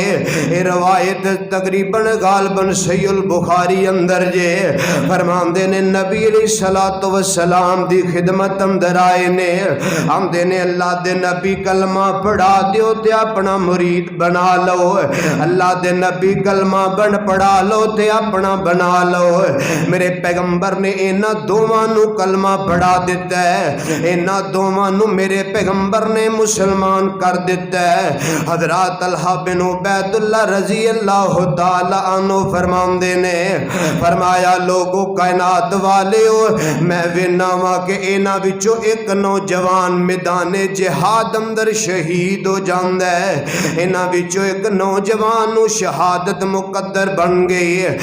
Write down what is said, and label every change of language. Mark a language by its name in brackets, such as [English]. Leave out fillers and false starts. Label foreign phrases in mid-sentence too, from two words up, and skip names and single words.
[Punjabi] یہ روایت تقریباً غالباً صحیح البخاری اندر جے، فرماندے نے نبی [Arabic] علیہ الصلوۃ والسلام [Punjabi] دی خدمت اندر آئے نے، آمدے نے اللہ دے نبی کلمہ پڑھا دیو تے اپنا مرید بنا لو، اللہ دے نبی کلمہ پڑھا لو تے اپنا بنا لو۔ میرے پیغمبر نے اینا دوواں نو کلمہ پڑھا دیتا ہے، اینا دوواں نو میرے پیغمبر نے مسلمان کر دیتا ہے۔ حضرات طلحہ بن عبید اللہ [Arabic] رضی اللہ تعالی عنہ [Punjabi] فرماندے نے، فرمایا لوگو کائنات والے ہو، میں ویناواں کہ اینا وچوں ایک نوجوان میدان جہاد اندر شہید ہو جاندا ہے، اینا وچوں ایک نوجوان نو شہادت مقدر بن گئی ہے۔